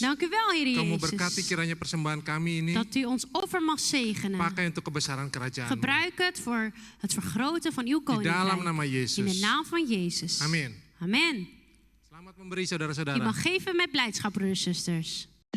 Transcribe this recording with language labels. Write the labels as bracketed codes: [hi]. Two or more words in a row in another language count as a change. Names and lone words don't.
[nl] Dank u wel, Heer [id] Kamu berkati [nl] Jezus. [id] kiranya persembahan kami ini [nl] Dat u ons offer mag zegenen. [id] pakai untuk kebesaran kerajaan. [nl] Gebruik het voor het vergroten van uw [id] Di dalam nama [nl] koninkrijk. [id] Yesus. [nl] In de naam van Jezus. [id] Amin. [nl] Amen. [id] Selamat memberi [nl] U [id] saudara-saudara. [nl] mag geven met blijdschap, broeders en zusters.